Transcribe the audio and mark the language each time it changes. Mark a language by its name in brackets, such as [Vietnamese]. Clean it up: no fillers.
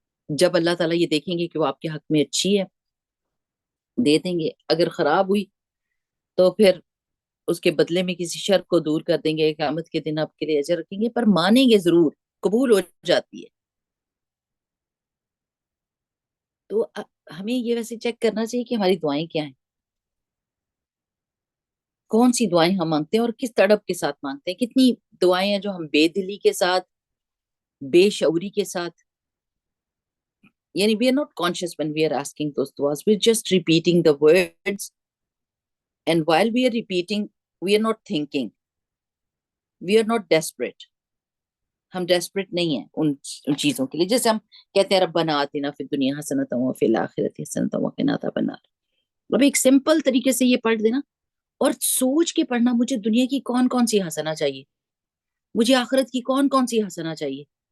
[Urdu] جب اللہ تعالیٰ یہ دیکھیں گے کہ وہ آپ کے حق میں اچھی ہے دے دیں گے، اگر خراب ہوئی تو پھر اس کے بدلے میں کسی شر کو دور کر دیں گے، قیامت کے دن آپ کے لیے اجر رکھیں گے، پر مانیں گے ضرور، قبول ہو جاتی ہے. تو ہمیں یہ ویسے چیک کرنا چاہیے کہ ہماری دعائیں کیا ہیں، کون سی دعائیں ہم مانگتے ہیں اور کس تڑپ کے ساتھ مانگتے ہیں. کتنی دعائیں ہیں جو ہم بے دلی کے ساتھ، بے شعوری کے ساتھ، یعنی [English] we are not conscious when we are asking those duas, we're just repeating the words, and while we are repeating we are not thinking, we are not desperate. [Urdu] ہم ڈیسپریٹ نہیں ہیں ان چیزوں کے لیے. جیسے ہم کہتے ہیں [Arabic] ربنا آتنا فی الدنیا حسنۃ وفی الآخرۃ حسنۃ وقنا عذاب النار. [Urdu] اب ایک سمپل طریقے سے یہ پڑھ دینا اور سوچ کے پڑھنا، مجھے دنیا کی کون کون سی حسنہ چاہیے، مجھے آخرت کی کون کون سی حسنہ چاہیے.